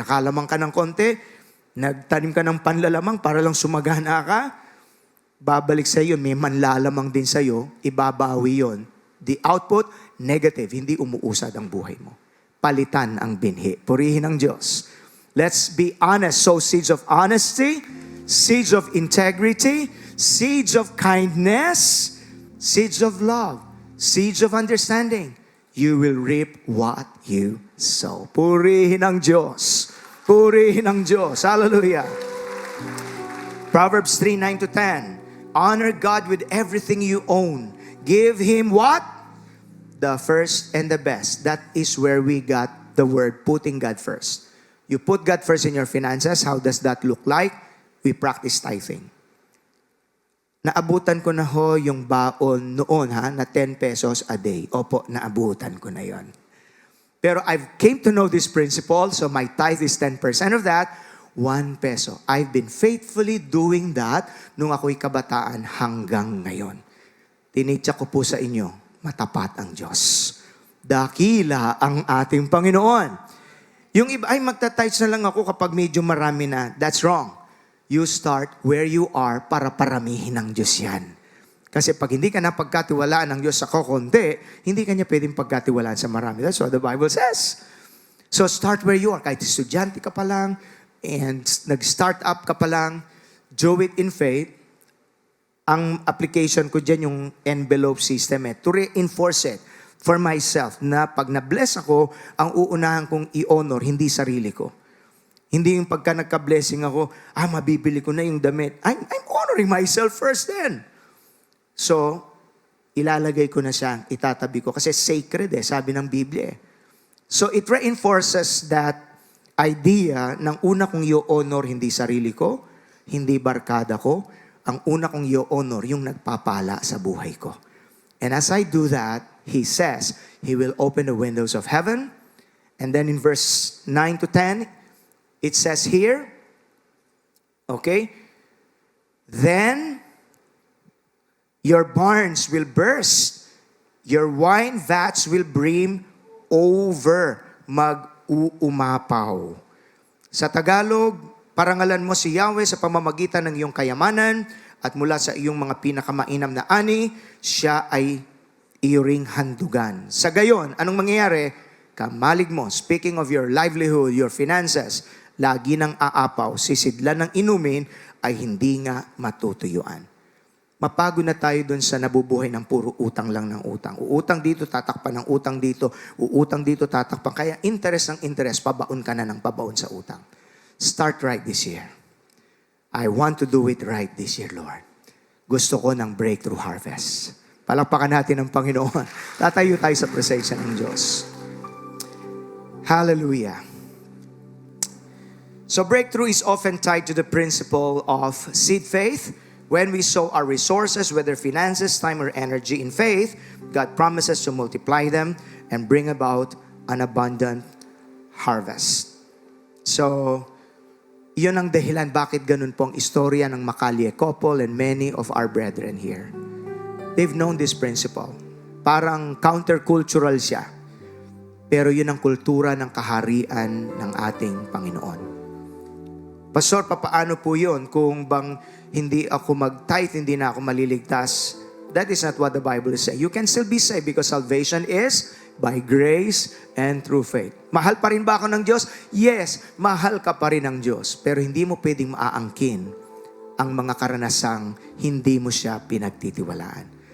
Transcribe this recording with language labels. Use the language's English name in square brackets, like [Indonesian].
[Filipino] Nakalamang ka ng konti, nagtanim ka ng panlalamang para lang sumagana ka, babalik sa iyo, may manlalamang din sa iyo, ibabawi yon. [English] The output, negative, [Filipino] hindi umuusad ang buhay mo. Palitan ang binhi. Purihin ang Diyos. [English] Let's be honest. Sow seeds of honesty, seeds of integrity, seeds of kindness, seeds of love, seeds of understanding. You will reap what you sow. [Filipino] Purihin ang Diyos. Purihin ang Diyos. Hallelujah. [English] Proverbs 3:9-10. Honor God with everything you own. Give Him what? The first and the best. That is where we got the word putting God first. You put God first in your finances. How does that look like? We practice tithing. [Filipino] Naabutan ko na ho yung baon noon na [English] 10 pesos a day. [Filipino] Opo, naabutan ko na yon. [English] Pero I've came to know this principle, so my tithe is 10% of that, 1 peso. I've been faithfully doing that [Filipino] nung ako'y kabataan hanggang ngayon. Tinitya ko po sa inyo, matapat ang Diyos. Dakila ang ating Panginoon. Yung iba, ay magta-tithes na lang ako kapag medyo marami na. [English] That's wrong. You start where you are [Filipino] para paramihin ng Diyos yan. Kasi pag hindi ka na pagkatiwalaan ng Diyos sa kokonti, hindi ka niya pwedeng pagkatiwalaan sa marami. [English] That's what the Bible says. So start where you are. [Filipino] Kahit estudyante ka pa lang, [English] and [Filipino] nag-start up ka pa lang, [English] do it in faith. [Filipino] Ang application ko dyan yung envelope system [English] to reinforce it for myself [Filipino] na pag na-bless ako, ang uunahan kong i-honor, hindi sarili ko. Hindi yung pagka nagka-blessing ako, mabibili ko na yung damit. [English] I'm honoring myself first then. [Filipino] So, ilalagay ko na siya, itatabi ko. Kasi sacred sabi ng Biblia So, [English] it reinforces that idea [Filipino] ng una kong i-honor hindi sarili ko, hindi barkada ko. Ang una kong i-honor yung nagpapala sa buhay ko. [English] And as I do that, He says, He will open the windows of heaven. And then in verse 9-10, it says here, okay, then your barns will burst. Your wine vats will brim over. [Filipino] Mag-uumapaw. Sa Tagalog, parangalan mo si Yahweh sa pamamagitan ng iyong kayamanan at mula sa iyong mga pinakamainam na ani, siya ay iyong handugan. Sa gayon, anong mangyayari? Kamalig mo, [English] speaking of your livelihood, your finances, [Filipino] lagi nang aapaw, sisidlan ng inumin, ay hindi nga matutuyuan. Mapagod na tayo dun sa nabubuhay ng puro utang lang ng utang. Uutang dito, tatakpan ng utang dito. Uutang dito, tatakpan. Kaya interest ng interest, pabaon ka na ng pabaon sa utang. [English] Start right this year. I want to do it right this year, Lord. [Filipino] Gusto ko ng breakthrough harvest. Palakpakan natin ang Panginoon. Tatayo tayo sa presensya ng Diyos. Hallelujah. [English] So breakthrough is often tied to the principle of seed faith. When we sow our resources, whether finances, time, or energy in faith, God promises to multiply them and bring about an abundant harvest. [Filipino] So, yun ang dahilan bakit ganun po ang istorya ng Macaulay couple [English] and many of our brethren here. They've known this principle. [Filipino] Parang countercultural siya. Pero yun ang kultura ng kaharian ng ating Panginoon. Pastor, papaano po yun? Kung bang hindi ako mag-tithe, hindi na ako maliligtas. [English] That is not what the Bible is saying. You can still be saved because salvation is by grace and through faith. [Filipino] Mahal pa rin ba ako ng Diyos? Yes, mahal ka pa rin ng Diyos. Pero hindi mo pwedeng maaangkin ang mga karanasang hindi mo siya pinagtitiwalaan.